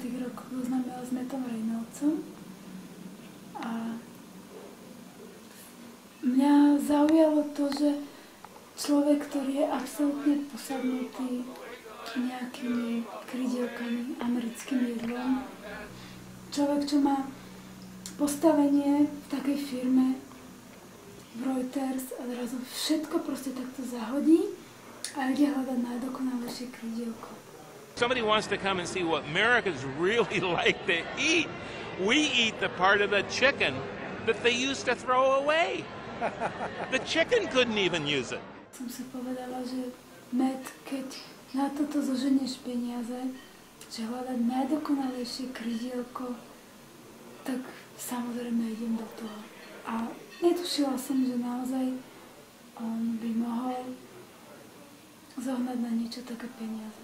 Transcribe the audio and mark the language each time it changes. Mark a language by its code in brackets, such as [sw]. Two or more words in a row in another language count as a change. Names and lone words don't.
[sk] rokoch zoznámila s Mattom Reynoldsom. A mňa zaujalo to, že človek, ktorý je absolútne posadnutý nejakými krydielkami, americkým jedlom, človek, čo má postavenie v takej firme v Reuters a zrazu všetko proste takto zahodí a ide hľadať najdokonalejšie krydielko. [en] Somebody wants to come and see what Americans really like to eat. We eat the part of the chicken that they used to throw away. The chicken couldn't even use it. [sk] Som si povedala, že Matt, keď na toto zoženieš peniaze, že hľadať najdokonalejšie krydielko, tak samozrejme idem do toho. A netušila som, že naozaj on by mohol zohnať na niečo také peniaze.